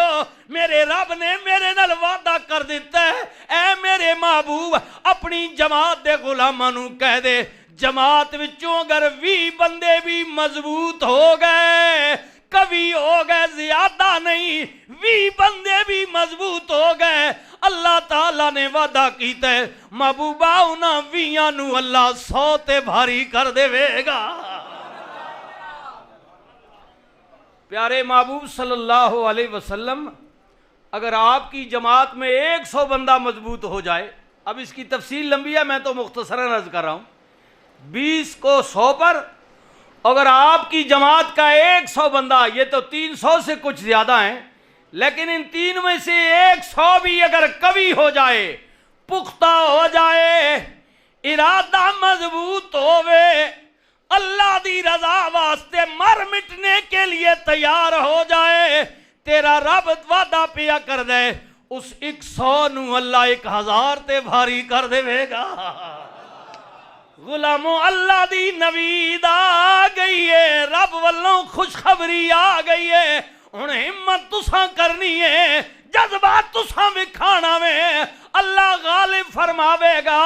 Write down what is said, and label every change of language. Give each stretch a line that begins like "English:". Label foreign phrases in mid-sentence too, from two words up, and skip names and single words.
Punjabi: میرے رب نے میرے نال وعدہ کر دتا ہے، اے میرے محبوب اپنی جماعت دے غلاماں نوں کہہ دے جماعت وچوں اگر 20 بندے بھی مضبوط ہو گئے، کبھی ہو گئے زیادہ نہیں، 20 بندے بھی مضبوط ہو گئے، اللہ تعالی نے وعدہ کیتا ہے محبوبا انہاں 20 نوں اللہ 100 تے بھاری کر دیوے گا.
Urdu: پیارے محبوب
Arabic: صلی اللہ علیہ وسلم
Urdu: اگر آپ کی جماعت میں 100 بندہ مضبوط ہو جائے، اب اس کی تفصیل لمبی ہے، میں تو مختصراً عرض کر رہا ہوں، 20 کو 100 پر اگر آپ کی جماعت کا 100 بندہ، یہ تو 300 سے کچھ زیادہ ہیں، لیکن ان 3 میں سے 100 بھی اگر قوی ہو جائے، پختہ ہو جائے، ارادہ مضبوط ہووے,
Punjabi: اللہ دی رضا واسطے
Urdu: مر مٹنے کے لیے تیار ہو جائے,
Punjabi: تیرا رب وعدہ پیا کر دے اس 100 نوں اللہ 1000 تے بھاری کر دیوے گا. غلامو اللہ دی نوید آ گئی ہے، رب ولوں خوشخبری آ گئی ہے. ہن ہمت تساں کرنی ہے، جذبہ تساں وکھانا وے، اللہ غالب فرماوے گا.